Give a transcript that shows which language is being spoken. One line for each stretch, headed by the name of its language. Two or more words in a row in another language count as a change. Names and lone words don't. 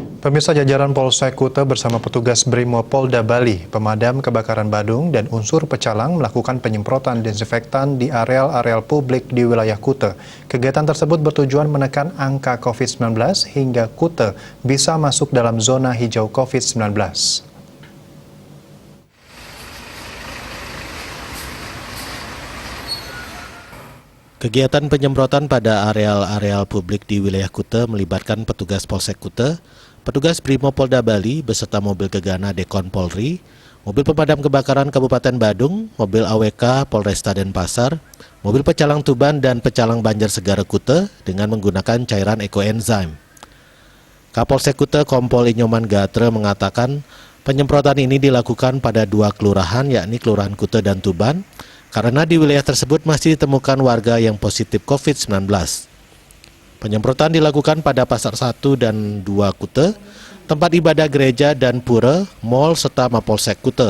Indonesian: Pemirsa, jajaran Polsek Kuta bersama petugas Brimopolda Bali, pemadam kebakaran Badung, dan unsur pecalang melakukan penyemprotan desinfektan di areal-areal publik di wilayah Kuta. Kegiatan tersebut bertujuan menekan angka COVID-19 hingga Kuta bisa masuk dalam zona hijau COVID-19. Kegiatan penyemprotan pada areal-areal publik di wilayah Kuta melibatkan petugas Polsek Kuta, petugas Brimopolda Bali beserta mobil gegana Dekon Polri, mobil pemadam kebakaran Kabupaten Badung, mobil AWK Polresta Denpasar, mobil pecalang Tuban dan pecalang Banjarsegara Kuta dengan menggunakan cairan ekoenzim. Kapolsek Kuta Kompol Inyoman Gatre mengatakan penyemprotan ini dilakukan pada 2 kelurahan yakni Kelurahan Kuta dan Tuban, karena di wilayah tersebut masih ditemukan warga yang positif COVID-19. Penyemprotan dilakukan pada Pasar 1 dan 2 Kuta, tempat ibadah gereja dan pura, mal serta Mapolsek Kuta.